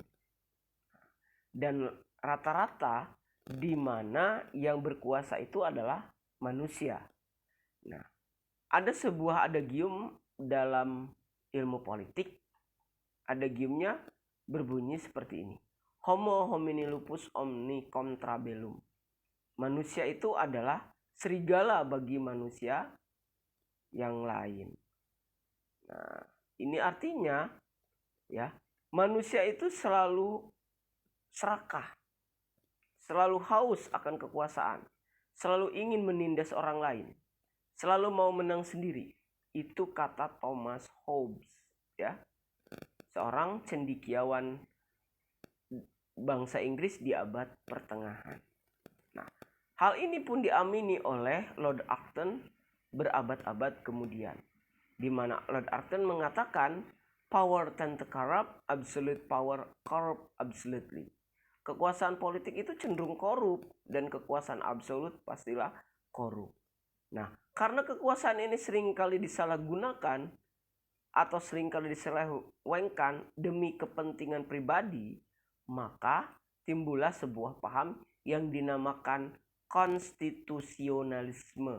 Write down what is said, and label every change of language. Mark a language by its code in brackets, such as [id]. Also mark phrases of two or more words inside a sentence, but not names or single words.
[id] Dan rata-rata di mana yang berkuasa itu adalah manusia. Nah, ada sebuah adagium dalam ilmu politik. Adagiumnya berbunyi seperti ini. [la] Homo homini lupus omni contra bellum. [id] Manusia itu adalah serigala bagi manusia yang lain. Nah, ini artinya ya, manusia itu selalu serakah, selalu haus akan kekuasaan, selalu ingin menindas orang lain, selalu mau menang sendiri. Itu kata Thomas Hobbes, ya, seorang cendekiawan bangsa Inggris di abad pertengahan. Nah, hal ini pun diamini oleh Lord Acton berabad-abad kemudian, di mana Lord Acton mengatakan [en] power tend to corrupt, absolute power corrupt absolutely. [id] Kekuasaan politik itu cenderung korup dan kekuasaan absolut pastilah korup. Nah, karena kekuasaan ini seringkali disalahgunakan atau seringkali diselewengkan demi kepentingan pribadi, maka timbullah sebuah paham yang dinamakan konstitusionalisme.